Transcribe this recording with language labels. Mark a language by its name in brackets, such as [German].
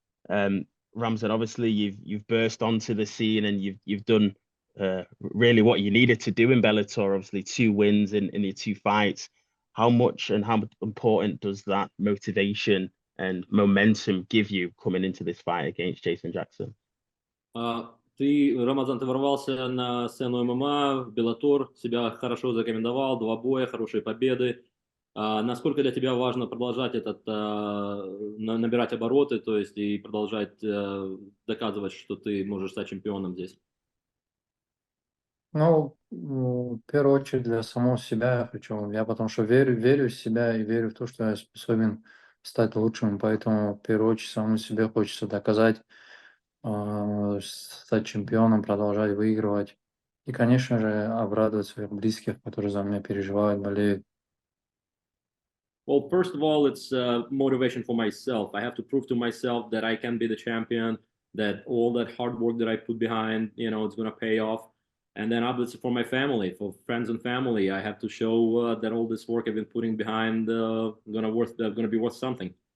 [English] Ramazan, obviously you've burst onto the scene and you've done really what you needed to do in Bellator. Obviously, 2 wins in your 2 fights. How much and how important does that motivation and momentum give you coming into this fight against Jason Jackson? [Russian] Рамазан, ты ворвался на сцену ММА, в Bellator, себя хорошо зарекомендовал, 2 боя, хорошие победы. Насколько для тебя важно продолжать набирать обороты, то есть и продолжать доказывать, что ты можешь стать чемпионом здесь? Ну, в первую очередь для самого себя я хочу. Я потому что верю в себя и верю в то, что я способен стать лучшим. Поэтому в первую очередь самому себе хочется доказать, стать чемпионом, продолжать выигрывать. И, конечно же, обрадовать своих близких, которые за меня переживают, болеют. [English] Well, first of all, it's motivation for myself. I have to prove to myself that I can be the champion, that all that hard work that I put behind, it's going to pay off. And then obviously for my family, for friends and family, I have to show that all this work I've been putting behind going to be worth something.